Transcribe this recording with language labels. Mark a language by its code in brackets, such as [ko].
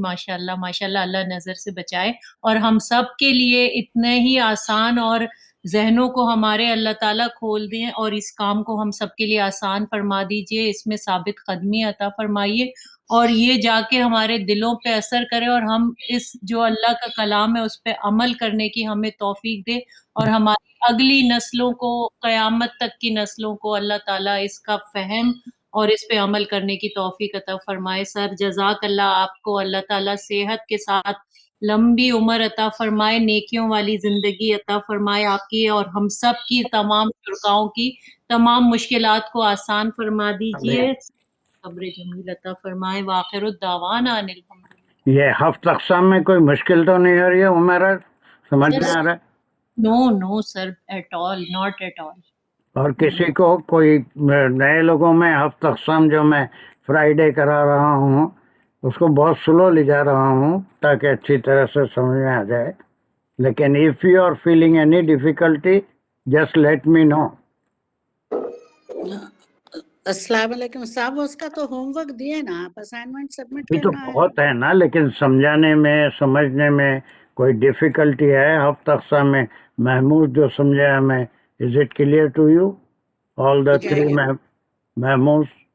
[ur] ماشاء اللہ ماشاء اللہ، اللہ نظر سے بچائے اور ہم سب کے لیے اتنے ہی آسان اور ذہنوں کو ہمارے اللہ تعالیٰ کھول دیں، اور اس کام کو ہم سب کے لیے آسان فرما دیجئے، اس میں ثابت قدمی عطا فرمائیے، اور یہ جا کے ہمارے دلوں پہ اثر کرے، اور ہم اس جو اللہ کا کلام ہے اس پہ عمل کرنے کی ہمیں توفیق دے، اور ہماری اگلی نسلوں کو، قیامت تک کی نسلوں کو اللہ تعالیٰ اس کا فہم اور اس پہ عمل کرنے کی توفیق عطا فرمائے. سر جزاک اللہ، آپ کو اللہ تعالیٰ صحت کے ساتھ لمبی عمر عطا فرمائے، نیکیوں والی زندگی عطا فرمائے آپ کی اور ہم سب کی، تمام شرکاؤں کی تمام مشکلات کو آسان فرما دیجئے، صبر جمیل عطا فرمائے. [ar] وآخر الدعوانا ان الحمدللہ. [ur] یہ ہفت اقسام میں کوئی مشکل تو نہیں ہو رہی ہے عمیرہ؟ سمجھ میں آ رہا ہے؟ [en] No sir, at all, not at all. [ur] اور کسی کو کوئی نئے لوگوں میں ہفت اقسام جو میں فرائیڈے کرا رہا ہوں اس کو بہت سلو لے جا رہا ہوں تاکہ اچھی طرح سے سمجھ میں آ جائے. لیکن [en] if you are feeling any difficulty just let me know. [ur] السلام علیکم صاحب، اس کا تو ہوم ورک دیے نا آپ، اسائنمنٹ سبمٹ یہ تو کرنا ہے. بہت ہے نا، لیکن سمجھانے میں، سمجھنے میں کوئی ڈیفیکلٹی ہے؟ ہفت اقسام میں محمود جو سمجھایا میں، [en] Is it clear to you all the three Mahmood?